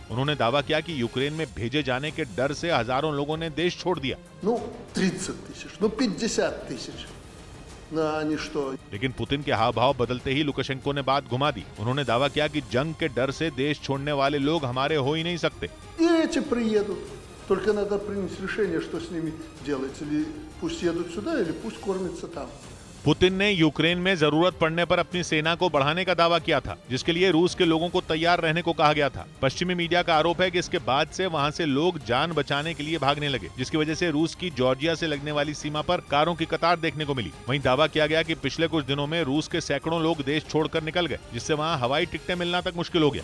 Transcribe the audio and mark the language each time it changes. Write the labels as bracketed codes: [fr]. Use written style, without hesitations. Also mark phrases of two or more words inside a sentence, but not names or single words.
[hi] उन्होंने दावा किया कि यूक्रेन में भेजे जाने के डर से हजारों लोगों ने देश छोड़ दिया। [ru] 30 тысяч, 50 тысяч. [hi] लेकिन पुतिन के हाव भाव बदलते ही लुकाशेंको ने बात घुमा दी। उन्होंने दावा किया कि जंग के डर से देश छोड़ने वाले लोग हमारे हो ही नहीं सकते। [ru] Эти приедут. Только надо принять решение, что с ними делать. Или пусть едут сюда, или пусть кормятся там. [hi] पुतिन ने यूक्रेन में जरूरत पड़ने पर अपनी सेना को बढ़ाने का दावा किया था, जिसके लिए रूस के लोगों को तैयार रहने को कहा गया था। पश्चिमी मीडिया का आरोप है कि इसके बाद से वहां से लोग जान बचाने के लिए भागने लगे, जिसकी वजह से रूस की जॉर्जिया से लगने वाली सीमा पर कारों की कतार देखने को मिली। वहीं दावा किया गया कि पिछले कुछ दिनों में रूस के सैकड़ों लोग देश छोड़कर निकल गए, जिससे वहाँ हवाई टिकटें मिलना तक मुश्किल हो गया।